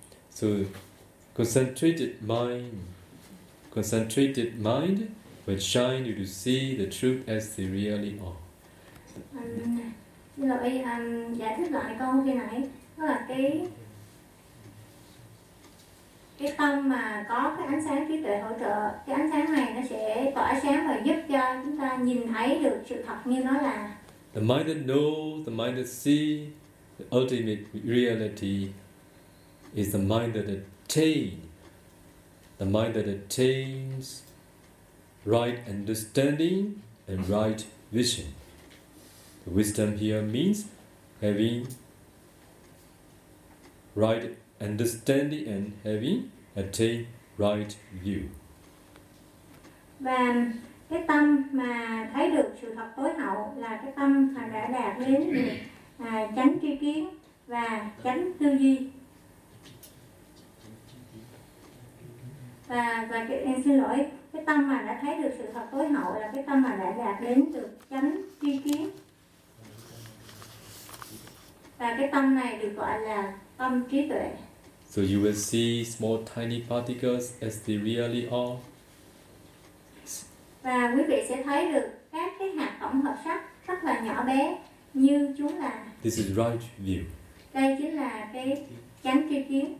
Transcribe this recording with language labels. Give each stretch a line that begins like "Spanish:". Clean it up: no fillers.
English: So, concentrated mind will shine you to see the truth as they really are.
Vietnamese: Xin lỗi, giải thích lại câu khi nãy, đó là cái tâm mà có cái ánh sáng trí tuệ hỗ trợ, cái ánh sáng này nó sẽ tỏa sáng và giúp cho chúng ta nhìn thấy được sự thật như nó là.
English: The mind that knows, the mind that sees, the ultimate reality is the mind that attains, the mind that attains right understanding and right vision. The wisdom here means having right understanding and having attained right view.
Vietnamese: Và cái tâm mà thấy được sự thật tối hậu là cái tâm mà đã đạt đến chánh tri kiến và chánh tư duy. Và em xin lỗi, cái tâm mà đã thấy được sự thật tối hậu là cái tâm mà đã đạt đến được chánh tri kiến. Và cái tâm này được gọi là tâm trí tuệ.
English: So you will see small tiny particles as they really are.
Vietnamese: Và quý vị sẽ thấy được các cái hạt tổng hợp sắc rất là nhỏ bé như chúng là.
English: This is right view.
Vietnamese: Đây chính là cái chánh tri kiến.